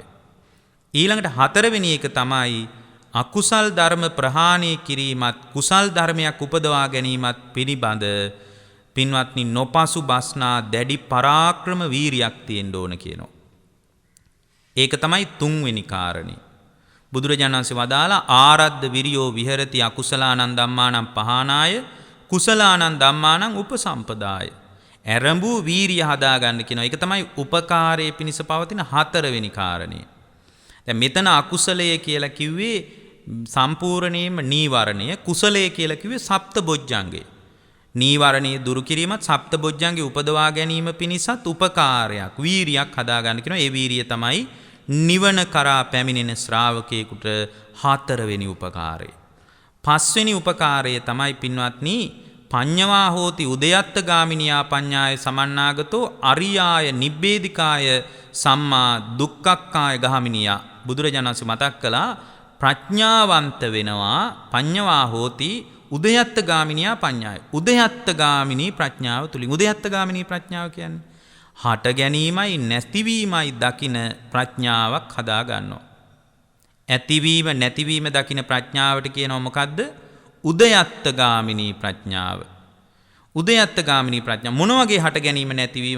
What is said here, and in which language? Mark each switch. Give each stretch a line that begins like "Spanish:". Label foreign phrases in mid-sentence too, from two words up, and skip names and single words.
Sinhala: ඊළඟට හතරවෙනි එක තමයි අකුසල් ධර්ම ප්‍රහාණය කිරීමත් කුසල් ධර්මයක් උපදවා ගැනීමත් පිළිබඳ පින්වත්නි නොපසු බස්නා දැඩි පරාක්‍රම වීරියක් තියෙන්න ඕන කියනවා. ඒක තමයි තුන්වෙනි කාරණේ. බුදුරජාණන් වහන්සේ වදාලා
Pali: ආරද්ධ විරියෝ විහෙරති අකුසලානං ධම්මානං පහනාය කුසලානං ධම්මානං උපසම්පදාය.
Sinhala: ඇරඹූ වීරිය හදාගන්න කියනවා. ඒක තමයි උපකාරයේ පිණිස පවතින හතරවෙනි කාරණේ. දැන් මෙතන අකුසලය කියලා කිව්වේ සම්පූර්ණයෙන්ම නීවරණය, කුසලය කියලා කිව්වේ සප්තබොජ්ජංගේ. නීවරණයේ දුරු කිරීමත් සප්තබොජ්ජංගේ උපදවා ගැනීම පිණිසත් උපකාරයක්, වීරියක් හදාගන්න කියනවා. ඒ වීරිය තමයි නිවන කරා පැමිණෙන ශ්‍රාවකයෙකුට හතරවෙනි උපකාරය. පස්වෙනි උපකාරය තමයි පින්වත්නි
Pali: පඤ්ඤවා හෝති උදයත්ත ගාමිනියා පඤ්ඤාය සමන්නාගතෝ අරියාය නිබ්බේධිකාය සම්මා දුක්ඛක්ඛාය ගාමිනියා.
Sinhala: බුදුරජාණන් වහන්සේ මතක් කළා ප්‍රඥාවන්ත වෙනවා
Pali: පඤ්ඤවා හෝති උදයත්ත ගාමිනියා පඤ්ඤාය.
Sinhala: උදයත්ත ගාමිනී ප්‍රඥාව තුලින්. උදයත්ත ගාමිනී ප්‍රඥාව කියන්නේ හට ගැනීමයි නැතිවීමයි දකින ප්‍රඥාවක් හදා ගන්නවා. ඇතිවීම නැතිවීම දකින ප්‍රඥාවට කියනවා මොකද්ද? උදයත්ත ගාමිනී ප්‍රඥාව. උදයත්ත ගාමිනී ප්‍රඥාව මොන වගේ හට ගැනීම නැතිවීම?